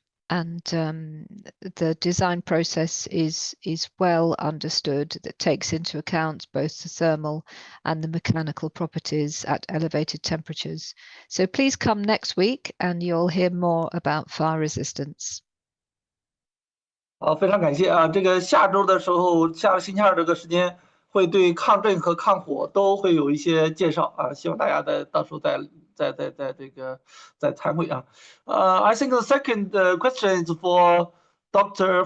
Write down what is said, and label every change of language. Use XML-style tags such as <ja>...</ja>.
<en>And the design process is well understood, that takes into account both the thermal and the mechanical properties at elevated temperatures. So please come next week and you'll hear more about fire resistance.</en> <zh>好，非常感谢啊！这个下周的时候，下个星期二这个时间会对抗震和抗火都会有一些介绍啊，希望大家到时候再这个再参会啊。</zh> <en>I think the second question is for Dr.</en>